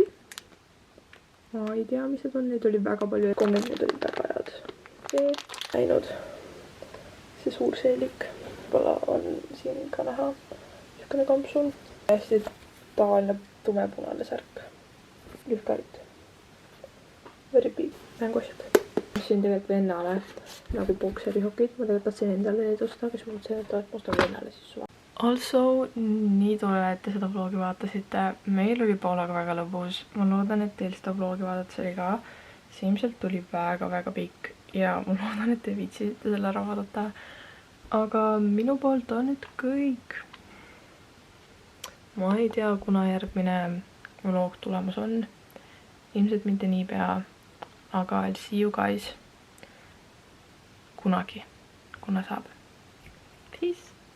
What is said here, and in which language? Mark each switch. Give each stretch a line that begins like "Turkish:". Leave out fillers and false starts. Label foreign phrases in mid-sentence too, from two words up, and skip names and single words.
Estonian: Ma ei tea, mis need on. Neid oli väga palju. Konged need olid väga head. Näinud. See suur seelik. Võib-olla on siin ka näha. Siukene kampsul. Hästi tavaline tumepunane särk. Lühkarit.
English: Very big.
Estonian: Mänguasjad. Siin tegelikult vennale nagu bokserihokid. Ma tegelikult tahtsin endale neid osta, kes mul see, et ostan vennale siis suva. Also, nii tore, et te seda vlogi vaatasite. Meil oli Paulaga väga lõbus. Ma loodan, et teil seda vlogi vaadates oli ka. See ilmselt tuli väga pikk ja ma loodan, et te viitsisite selle ära vaadata. Aga minu poolt on nüüd kõik. Ma ei tea, kuna järgmine vlog tulemas on. Ilmselt mitte niipea, aga
English: I'll see you guys
Estonian: kunagi, kuna saab. Peace!